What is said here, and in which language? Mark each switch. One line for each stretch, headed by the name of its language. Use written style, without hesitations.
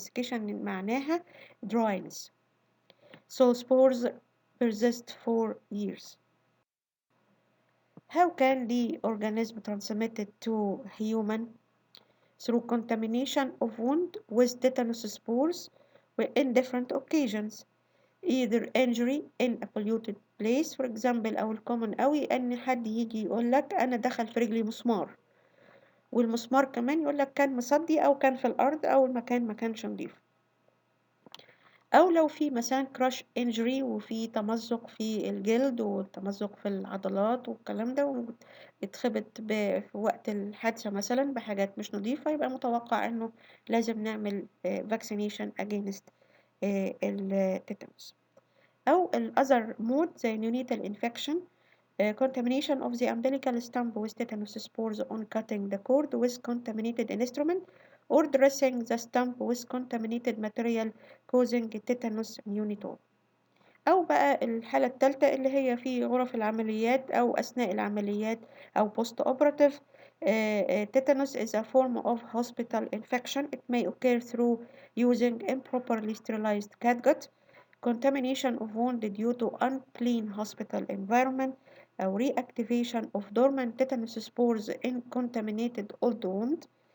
English: Desiccation
Arabic: معناها
English: dryness. So spores persist for years. How can the organism transmit it to human? Through contamination of wound with tetanus spores in different occasions. Either injury in a polluted place, for example
Arabic: أو الcommon قوي إن حد يجي يقول لك أنا دخل في رجلي مسمار والمسمار كمان يقول لك كان مصدي أو كان في الأرض أو المكان ما كانش نضيف. أو لو في مثلا كراش انجري وفي تمزق في الجلد وتمزق في العضلات والكلام ده واتخبط في وقت الحادثة مثلا بحاجات مش نظيفة يبقى متوقع إنه لازم نعمل
English: vaccination against
Arabic: التيتانوس. أو الأذر مود زي
English: neonatal infection contamination of the umbilical stump with tetanus spores on cutting the cord with contaminated instrument or dressing the stump with contaminated material causing tetanus neonatal.
Arabic: أو بقى الحالة الثالثة اللي هي في غرف العمليات أو أثناء العمليات أو
English: post operative. Tetanus is a form of hospital infection. It may occur through using improperly sterilized catgut, contamination of wound due to unclean hospital environment, أو reactivation of dormant tetanus spores in contaminated old wound.